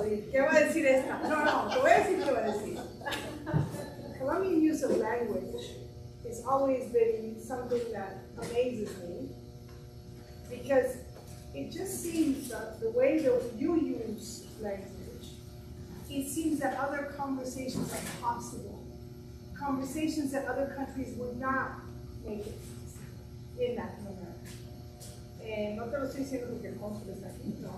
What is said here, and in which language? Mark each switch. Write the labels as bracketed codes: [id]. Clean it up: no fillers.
[es] ¿Qué va a decir esta? No, te voy a decir qué va a decir. [en] Colombian use of language has always been something that amazes me, because it just seems that the way that you use language, it seems that other conversations are possible. Conversations that other countries would not make it in that manner. [es] No te lo estoy diciendo porque el cónsul está aquí.